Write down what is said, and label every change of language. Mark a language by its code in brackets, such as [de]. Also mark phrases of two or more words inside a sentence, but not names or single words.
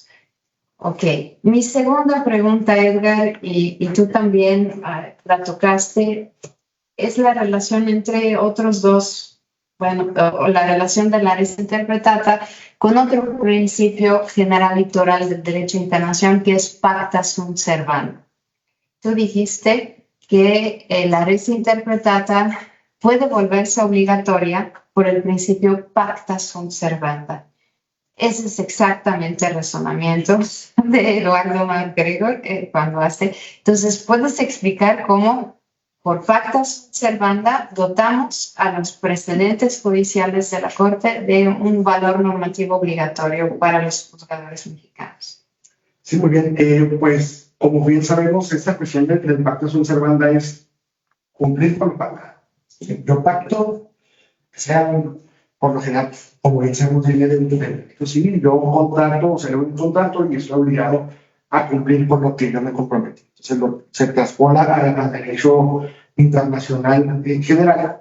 [es] Ok, mi segunda pregunta, Edgar, y tú también la tocaste, es la relación entre otros dos, bueno, o la relación de la [la] res interpretata [es] con otro principio general litoral del derecho internacional que es [la] pacta sunt servanda. [es] Tú dijiste que la [la] res interpretata [es] puede volverse obligatoria por el principio [la] pacta sunt servanda. [es] Ese es exactamente el razonamiento de Eduardo MacGregor cuando hace. Entonces, ¿puedes explicar cómo por [la] pacta sunt servanda [es] dotamos a los precedentes judiciales de la Corte de un valor normativo obligatorio para los juzgadores mexicanos? Sí, muy bien. Pues, como bien sabemos, esta cuestión del [la] pacta sunt servanda [es] es cumplir con el pacto. Yo pacto, sea por lo general, como bien sabemos, viene del derecho civil. Yo contrato o celebro un contrato y estoy obligado a cumplir con lo que yo me comprometí. Entonces, se traspola al derecho internacional en general.